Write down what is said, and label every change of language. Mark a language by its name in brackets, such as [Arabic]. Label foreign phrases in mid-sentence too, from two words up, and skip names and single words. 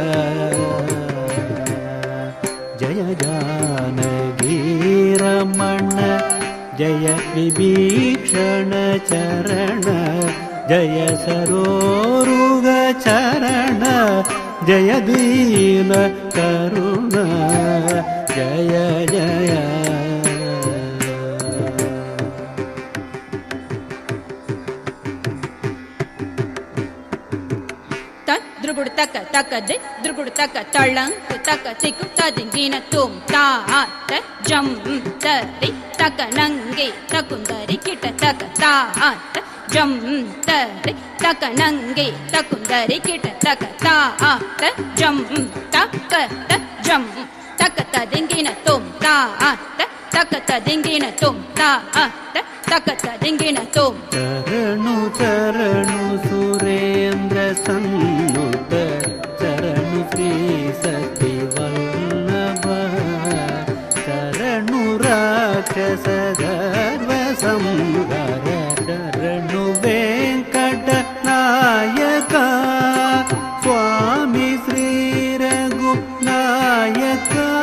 [Sanskrit] ಜಯ ಜಾನಕಿ ರಮಣ ಜಯ ವಿಭೀಷಣ ಚರಣ ಜಯ ಸರೋರುಗ ಚರಣ ಜಯ ದೀನ ಕರುಣ ಜಯ ಜಯ. த்ருகுடு தக்க தக்கது த்ருகுடு தக்க தளங்கு தக்க திக்கு ததிங்கின தோம் தா த ஜம் தரி தக்க நங்கை தக்குந்தரி கிட்ட தக்க தா த ஜம் தரி தக்க நங்கை தக்குந்தரி கிட்ட தக்க தா த ஜம் தக்க த ஜம் தக்க ததிங்கின தோம் தா த தக்க ததிங்கின தோம் தா த தக்க ததிங்கின தோம். [Telugu] చరణు చరణు సురేంద్ర సన్నుత చరణు శ్రీ సతి వల్లభ చరణు రాక్షస గర్వ సంహార చరణు వెంకట నాయక స్వామి శ్రీ రఘు నాయక